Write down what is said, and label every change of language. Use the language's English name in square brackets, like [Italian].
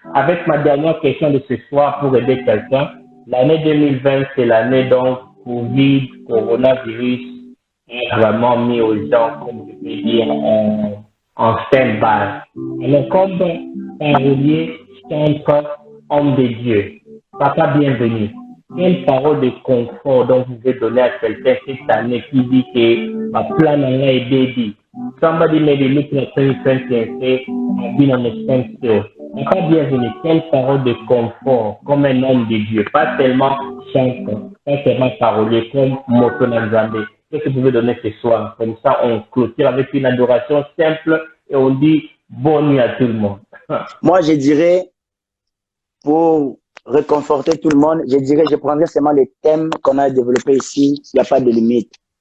[French] avec ma dernière question de ce soir pour aider quelqu'un. L'année 2020, c'est l'année donc Covid, coronavirus, a vraiment mis aux gens, comme je peux dire, en stand-by. Alors, comme parolier, centre, homme de Dieu, papa bienvenue. Quelle parole de confort donc vous pouvez donner à quelqu'un cette année qui dit que ma plan n'a été dit. [English] Somebody maybe looking at 2020 and say, I've been on a standstill. [French] Papa bienvenue, quelle parole de confort comme un homme de Dieu, pas seulement chanteur, pas seulement parolier comme [Lingala] Moto Nanzambe. [French] Qu'est-ce que vous pouvez donner ce soir? Comme ça, on clôture avec une adoration simple et on dit bonne nuit à tout le monde. Moi, je dirais, pour réconforter tout le monde, je prendrais seulement les thèmes qu'on a développés ici. Il n'y a pas de limite.